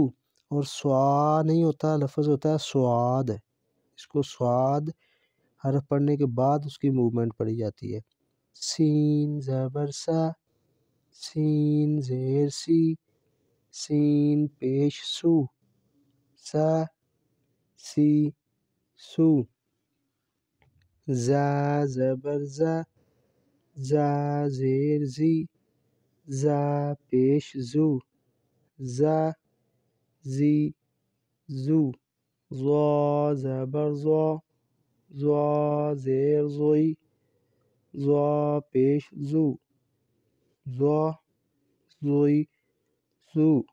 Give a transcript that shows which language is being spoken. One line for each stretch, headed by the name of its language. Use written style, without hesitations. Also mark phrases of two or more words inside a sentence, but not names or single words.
Urdu: اور سوا نہیں ہوتا، لفظ ہوتا ہے سواد، اس کو سواد حرف پڑھنے کے بعد اس کی موومنٹ پڑھی جاتی ہے۔ سین زبر سا، سین زیر سی، سین پیش سو، سا سی سو زا زبر زا زا زیر زی زا پیش زو زا زی زو ضا زبر زا زا زیر زوی زا پیش زو زا زوی زو